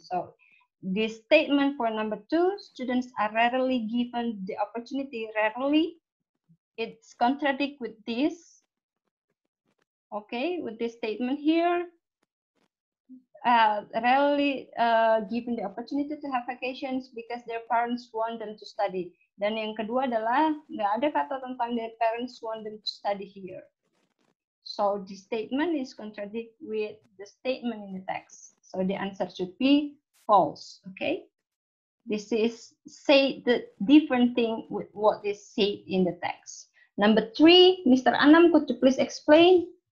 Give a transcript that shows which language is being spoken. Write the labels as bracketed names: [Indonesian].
[English] So this statement for number 2, students are rarely given the opportunity. Rarely, it's contradict with this. Okay, with this statement here. Rarely given the opportunity to have vacations because their parents want them to study. [Indonesian] Dan yang kedua adalah nggak ada kata tentang [English] their parents want them to study here. So the statement is contradict with the statement in the text. So the answer should be false. Okay. This is say the different thing with what is said in the text. Number 3, Mr. Anam, could you please explain?